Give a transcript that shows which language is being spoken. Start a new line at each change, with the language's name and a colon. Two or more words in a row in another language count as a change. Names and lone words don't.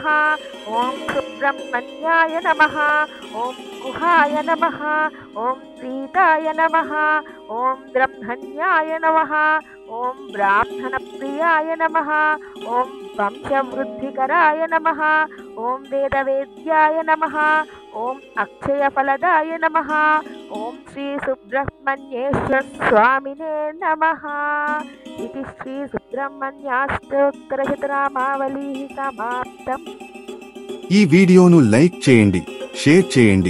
Sanskrit: ॐ सुब्रह्मण्याय नमः। ॐ गुहाय नमः। ॐ प्रीताय नमः। ॐ ब्रह्मण्याय नमः। ॐ ब्राह्मणप्रियाय नमः। ॐ वंशवृद्धिकराय नमः। ॐ वेदवेद्याय नमः। ఓం అక్షయఫలదాయ నమః. ఓం శ్రీ సుబ్రహ్మణ్యేశ్వర స్వామినే నమః.
Telugu: ఇది శ్రీ సుబ్రహ్మణ్యాష్టోత్తరశతనామావళి సమాప్తం. ఈ వీడియోను లైక్ చేయండి, షేర్ చేయండి.